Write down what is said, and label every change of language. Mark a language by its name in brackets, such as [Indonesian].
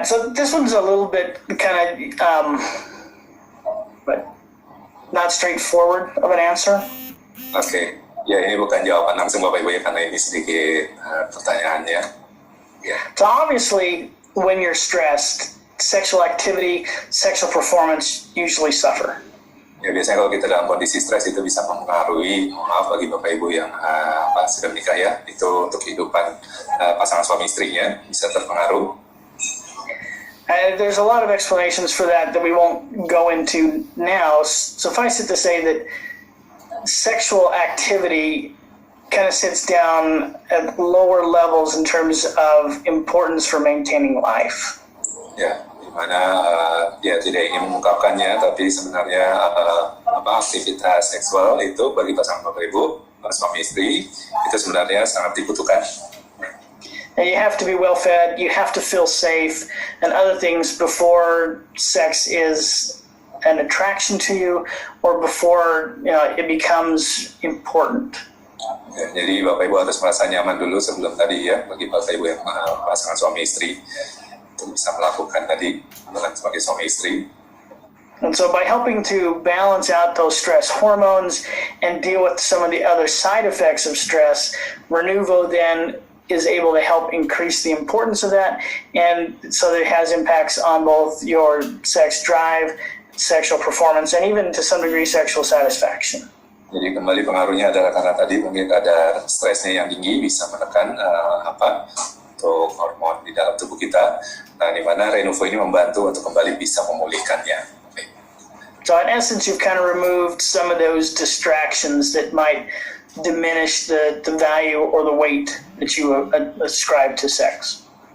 [English] So this one's a little bit kind of, but not straightforward of an answer. Okay. [Indonesian] Ya, ini bukan jawaban langsung Bapak Ibu ya, karena ini sedikit pertanyaannya. Ya. [English] So obviously, when you're stressed, sexual activity, sexual performance usually suffer. [Indonesian] Ya, biasanya kalau kita dalam kondisi stres itu bisa mempengaruhi, maaf bagi Bapak Ibu yang sudah menikah ya, itu untuk kehidupan pasangan suami istrinya bisa terpengaruh. [English] There's a lot of explanations for that we won't go into now. Suffice it to say that sexual activity kind of sits down at lower levels in terms of importance for maintaining life. [Indonesian] Ya, dimana dia tidak ingin mengungkapkannya, tapi sebenarnya aktivitas seksual itu bagi pasangan Bapak Ibu, suami istri, itu sebenarnya sangat dibutuhkan. [English] And you have to be well fed, you have to feel safe, and other things before sex is an attraction to you or before it becomes important. [Indonesian] Ya, jadi Bapak Ibu harus merasa nyaman dulu sebelum tadi ya, bagi Bapak Ibu yang pasangan suami istri untuk bisa melakukan tadi hubungan sebagai suami istri. [English] And so by helping to balance out those stress hormones and deal with some of the other side effects of stress, Renuvo then is able to help increase the importance of that, and so that it has impacts on both your sex drive, sexual performance, and even to some degree sexual satisfaction. [Indonesian] Jadi kembali pengaruhnya adalah karena tadi mungkin kadar stresnya yang tinggi bisa menekan untuk hormon di dalam tubuh kita. Nah, di mana Renuvo ini membantu untuk kembali bisa memulihkannya. [English] So in essence, you've kind of removed some of those distractions that might diminish the value or the weight that you ascribe to sex.